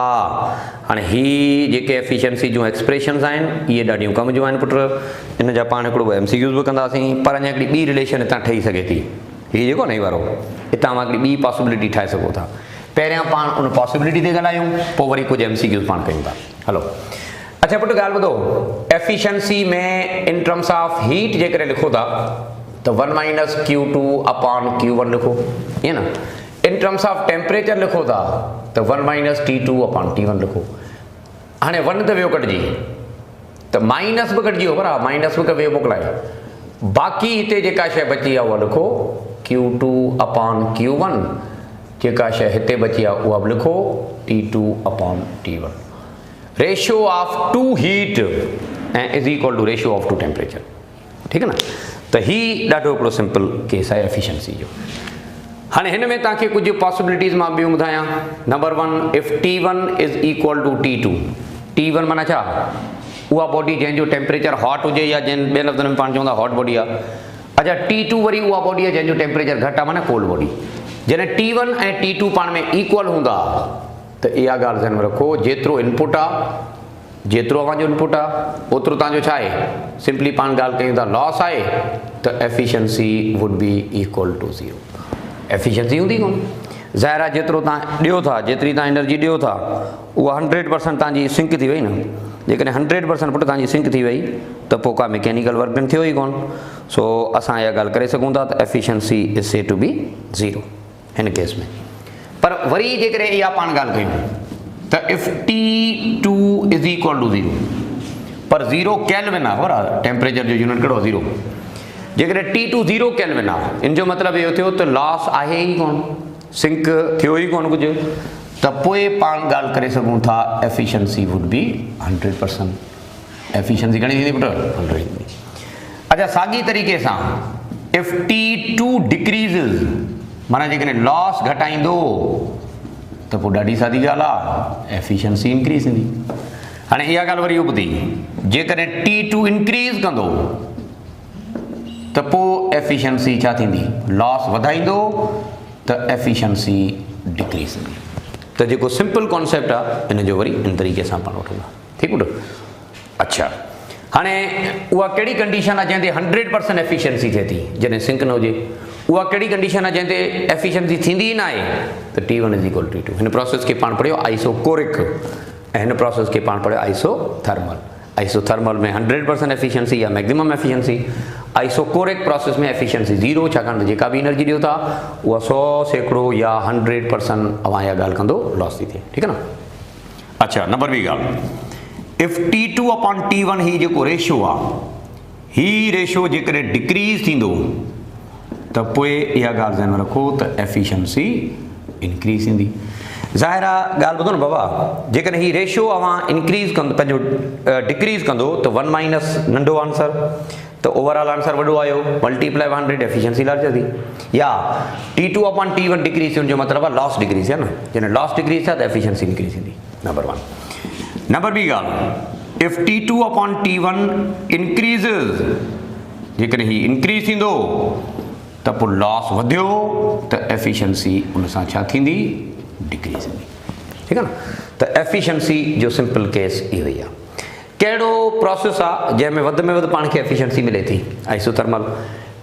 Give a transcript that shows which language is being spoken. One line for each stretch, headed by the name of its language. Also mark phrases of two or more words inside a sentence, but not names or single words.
Sindhi: हाणे ही जेके एफिशिएंसी जूं एक्सप्रेशन्स आहिनि इहे ॾाढियूं कम जूं आहिनि पुट, इन जा पाण हिकिड़ो MCQs बि कंदासीं, पर अञा हिकिड़ी ॿी रिलेशन हितां ठही सघे थी, हीअ जेको न वारो हितां मां हिकिड़ी ॿी पॉसिबिलिटी ठाहे सघो था। पहिरियां पाण उन पॉसिबिलिटी ते ॻाल्हायूं, पोइ वरी कुझु MCQs पाण कयूं था। हलो, अच्छा पुट ॻाल्हि ॿुधो, एफिशिएंसी में
English: in terms of heat
Sindhi: जेकॾहिं लिखो था त
English: 1 minus Q2 upon Q1
Sindhi: लिखो, ईअं न।
English: in terms of temperature
Sindhi: लिखो था त
English: 1 minus T2 upon T1
Sindhi: लिखो। हाणे 1 त वियो कटिजी, त माइनस बि कटिजी वियो, बराबरि माइनस बि वियो मोकिलाए, बाक़ी हिते जेका शइ बची आहे उहा लिखो
English: Q2 upon Q1,
Sindhi: जेका शइ हिते बची आहे उहा बि लिखो
English: T2 upon T1. ratio of two heat ऐं is equal to ratio of two temperature,
Sindhi: ठीकु आहे न। त ही ॾाढो हिकिड़ो
English: simple case
Sindhi: आहे एफिशिएंसी जो। हाणे हिन में तव्हांखे कुझु पॉसिबिलिटीज़ मां ॿियूं ॿुधायां। नंबर 1,
English: if T1 is equal to T2,
Sindhi: T1 माना छा, उहा बॉडी जंहिंजो टेम्परेचर हॉट हुजे या जंहिं ॿिए लफ़्ज़नि में पाण चवंदा
English: hot body
Sindhi: आहे। अच्छा, T2 वरी उहा बॉडी आहे जंहिंजो टेम्परेचर घटि आहे, माना
English: cold body.
Sindhi: जॾहिं T1 ऐं T2 पाण में इक्वल हूंदा त इहा ॻाल्हि ध्यान में रखो, जेतिरो इनपुट आहे, जेतिरो अव्हांजो इनपुट आहे ओतिरो तव्हांजो छा आहे, सिंपली पाण ॻाल्हि कयूं था लॉस आहे, त
English: efficiency would be equal to 0.
Sindhi: एफिशिएंसी हूंदी कोन, ज़ाहिर आहे जेतिरो तव्हां ॾियो था, जेतिरी तव्हां एनर्जी ॾियो था, उहा 100% तव्हांजी सिंक थी वई न। जेकॾहिं 100% पुट तव्हांजी सिंक थी वई त पोइ का
English: mechanical work done
Sindhi: थियो ई कोन। सो असां इहा ॻाल्हि करे सघूं था त
English: efficiency is said to be 0
Sindhi: हिन केस में। पर वरी जेकॾहिं इहा पाण ॻाल्हि कयूं त
English: if T2 is equal to 0,
Sindhi: पर 0 केल्विन आहे, बराबरि टेम्परेचर जो यूनिट कहिड़ो 0। जेकॾहिं T2 0 केल्विन आहे, इन जो मतिलबु इहो थियो त लॉस आहे ई कोन, सिंक थियो ई कोन कुझु, त पोइ पाण ॻाल्हि करे सघूं था
English: efficiency would be 100%.
Sindhi: एफिशिएंसी घणी थींदी पुट, 100। अच्छा, साॻी तरीक़े सां
English: if T2 decreases,
Sindhi: माना जेकॾहिं लॉस घटाईंदो त पोइ ॾाढी सादी ॻाल्हि आहे,
English: efficiency increase
Sindhi: थींदी। हाणे इहा ॻाल्हि वरी ॿुधी, जेकॾहिं T2 इंक्रीज़ कंदो त पोइ एफिशिएंसी छा थींदी, लॉस वधाईंदो त
English: efficiency decrease
Sindhi: थींदी। त जेको
English: simple concept
Sindhi: आहे इन जो वरी इन तरीक़े सां पाण वठूं था, ठीकु पुट। अच्छा, हाणे उहा कहिड़ी कंडीशन आहे जंहिं ते 100% एफिशिएंसी थिए थी, जॾहिं सिंक न हुजे। उहा कहिड़ी कंडीशन आहे जंहिं ते एफिशिएंसी थींदी ई न आहे, त
English: T1 is equal to T2.
Sindhi: हिन प्रोसेस खे पाण पढ़ियो आइसोकोरिक, ऐं हिन प्रोसेस खे पाण पढ़ियो आइसोथर्मल। आइसोथर्मल में 100% एफिशिएंसी या
English: maximum efficiency, isochoric process
Sindhi: में एफिशिएंसी 0, छाकाणि त जेका बि एनर्जी ॾियो था उहा 100% या 100% अव्हां इहा ॻाल्हि कंदो लॉस थी थिए, ठीकु आहे न। अच्छा, नंबर ॿी ॻाल्हि,
English: if T2 upon T1
Sindhi: ही जेको रेशियो आहे, ही रेशियो जेकॾहिं डिक्रीज़ थींदो त पोइ इहा ॻाल्हि ध्यान में रखो त
English: efficiency increase
Sindhi: थींदी। ज़ाहिर आहे ॻाल्हि ॿुधो न बाबा, जेकॾहिं ही रेशियो अव्हां इंक्रीज़ कंदो, पंहिंजो डिक्रीज़ कंदो त 1 माइनस नंढो आंसर, त
English: overall answer
Sindhi: वॾो आयो, मल्टीप्लाई 100,
English: efficiency larger
Sindhi: थी। या
English: T2 upon T1 decrease
Sindhi: थियो, जो मतिलबु आहे
English: loss decrease
Sindhi: आहे न, जॾहिं
English: loss decrease
Sindhi: थिया त
English: efficiency increase
Sindhi: थींदी। नंबर 1। नंबर ॿी ॻाल्हि,
English: if T2 upon T1 increases,
Sindhi: जेकॾहिं ही इंक्रीज़ थींदो त पोइ लॉस वधियो त एफिशिएंसी उन सां छा थींदी, डिक्रीज़ थींदी, ठीकु आहे न। त एफिशिएंसी जो
English: simple case
Sindhi: इहो ई आहे। कहिड़ो प्रोसेस आहे जंहिंमें वधि में वधि पाण खे एफिशिएंसी मिले थी, आइसोथर्मल।